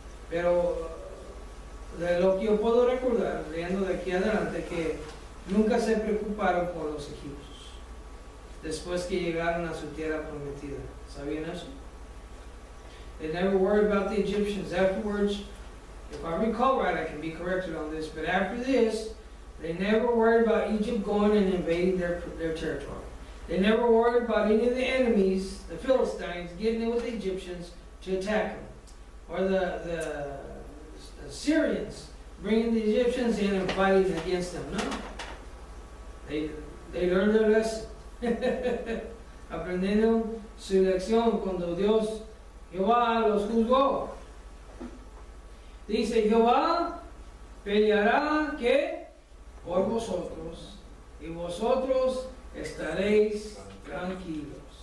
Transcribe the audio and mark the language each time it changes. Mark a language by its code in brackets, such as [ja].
[es] Pero de lo que yo puedo recordar, leyendo de aquí adelante, que nunca se preocuparon por los egipcios después que llegaron a su tierra prometida. ¿Sabían eso? [en] They never worried about the Egyptians. Afterwards, if I recall right, I can be corrected on this, but after this, they never worried about Egypt going and invading their territory. They never worried about any of the enemies, the Philistines, getting in with the Egyptians to attack them. Or the Syrians bringing the Egyptians in and fighting against them. No. They learned their lesson. [es] Aprendieron su lección cuando Dios Jehová los juzgó. Dice Jehová peleará ¿qué? Por vosotros, y vosotros estaréis tranquilos.